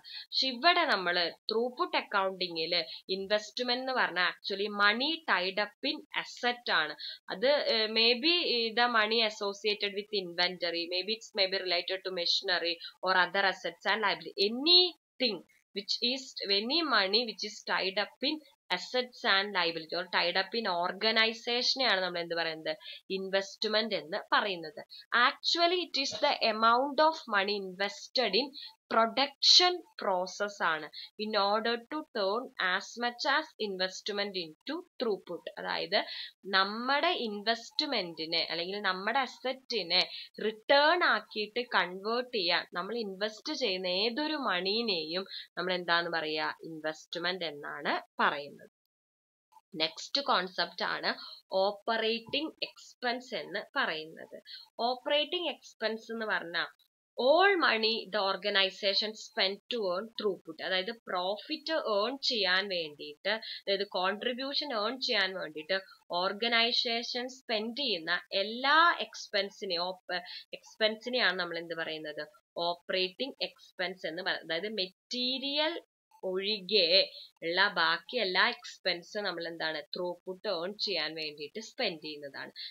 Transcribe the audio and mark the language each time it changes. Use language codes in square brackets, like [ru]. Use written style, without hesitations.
[ml] പക്ഷെ ഇവിടെ നമ്മള് ത്രൂപുട്ട് അക്കൗണ്ടിങ്ങില് ഇൻവെസ്റ്റ്മെന്റ് എന്ന് പറഞ്ഞാൽ actually money Tide up in asset ആണ്. [en] അത് may be the money associated with inventory, may be related to machinery or other assets and liability. any money which is tied up in assets and liability or tied up in organization [ml] ആണ് നമ്മൾ എന്ത് പറയുന്നത് investment എന്ന് പറയുന്നത്. [en] Actually it is the amount of money invested in production process ആണ് in order to turn as much as investment into throughput. [ml] അതായത് നമ്മുടെ ഇൻവെസ്റ്റ്മെന്റിനെ അല്ലെങ്കിൽ നമ്മുടെ അസറ്റിനെ റിട്ടേൺ ആക്കിയിട്ട് കൺവേർട്ട് ചെയ്യാൻ നമ്മൾ ഇൻവെസ്റ്റ് ചെയ്യുന്ന ഏതൊരു മണീനെയും നമ്മൾ എന്താന്ന് പറയാ ഇൻവെസ്റ്റ്മെന്റ് എന്നാണ് പറയുന്നത്. നെക്സ്റ്റ് കോൺസെപ്റ്റ് ആണ് ഓപ്പറേറ്റിംഗ് എക്സ്പെൻസ് എന്ന് പറയുന്നത്. ഓപ്പറേറ്റിംഗ് എക്സ്പെൻസ് എന്ന് പറഞ്ഞാൽ [en] all money the organization spent to earn throughput. [ml] അതായത് പ്രോഫിറ്റ് ഏൺ ചെയ്യാൻ വേണ്ടിയിട്ട്, അതായത് കോൺട്രിബ്യൂഷൻ ഏൺ ചെയ്യാൻ വേണ്ടിയിട്ട് ഓർഗനൈസേഷൻ സ്പെൻഡ് ചെയ്യുന്ന എല്ലാ എക്സ്പെൻസിനെയാണ് നമ്മൾ എന്ത് പറയുന്നത്, ഓപ്പറേറ്റിംഗ് എക്സ്പെൻസ് എന്ന് പറയുന്നത്. അതായത് മെറ്റീരിയൽ ഒഴികെ ഉള്ള ബാക്കി എല്ലാ എക്സ്പെൻസും നമ്മൾ എന്താണ്, ത്രൂപുട്ട് ഏൺ ചെയ്യാൻ വേണ്ടിയിട്ട് സ്പെൻഡ് ചെയ്യുന്നതാണ്.